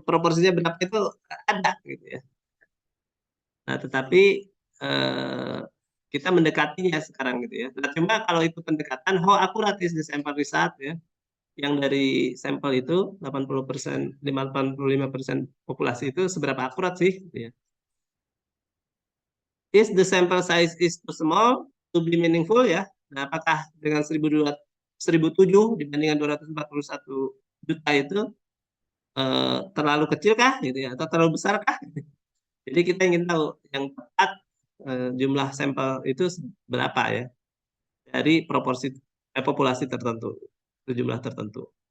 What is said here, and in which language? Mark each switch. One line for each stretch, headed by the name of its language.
Indonesian: Proporsinya berapa itu ada gitu ya. Nah, tetapi eh, kita mendekatinya sekarang gitu ya. Nah, cuma kalau itu pendekatan,
English: how akurat is the sample result
Indonesian: ya. Yang dari sampel itu 80%, 85% populasi itu seberapa akurat sih gitu ya.
English: Is the sample size is too small to be meaningful ya.
Indonesian: Nah, apakah dengan 1007 dibandingkan 241 juta itu terlalu kecil kah gitu ya, atau terlalu besar kah? Jadi kita ingin tahu yang tepat jumlah sampel itu berapa ya dari proporsi populasi tertentu, jumlah tertentu.